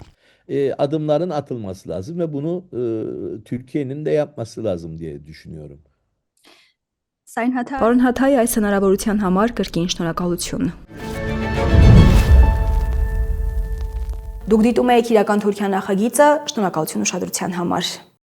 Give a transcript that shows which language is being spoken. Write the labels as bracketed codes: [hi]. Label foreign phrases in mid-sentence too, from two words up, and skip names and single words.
[tr] Adımların atılması lazım ve bunu Türkiye'nin de yapması lazım diye düşünüyorum. Sayın Hatay, [hy] Պարոն Հաթայ, այս հնարավորության համար կրկին շնորհակալություն։ Դուք դիտում եք իրական Թուրքիա նախագիծը, շնորհակալություն ուշադրության համար։